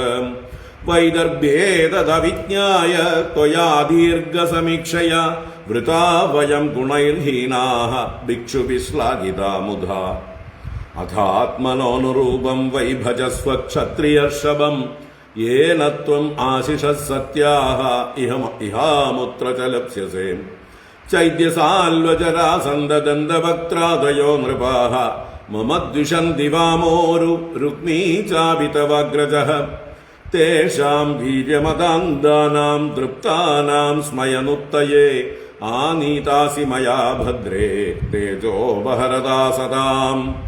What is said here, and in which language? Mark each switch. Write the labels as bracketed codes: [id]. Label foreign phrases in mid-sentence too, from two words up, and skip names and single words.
[sa] വൈദർഭ്യേതദവിജ്ഞായ ത്വയാ ദീർഘസമീക്ഷയാ വൃതാ വയം ഗുണൈർഹീനാഃ ഭിക്ഷുഭിः ശ്ലാഘിതാ മുധാ. അഥാത്മനോനുരൂപം വൈ ഭജസ്വ ക്ഷത്രിയർഷഭം येन त्वम् आशिषः सत्याः इहामुत्र च लप्स्यसे चैद्यसाल्वजरासन्ददन्तवक्त्रादयो नृपाः मम द्विषन्ति वामोरु रुक्मी चापि तवाग्रजः तेषां वीर्यमदान्तानां तृप्तानां स्मयनुत्तये आनीतासि मया भद्रे तेजोपहरदा सदाम्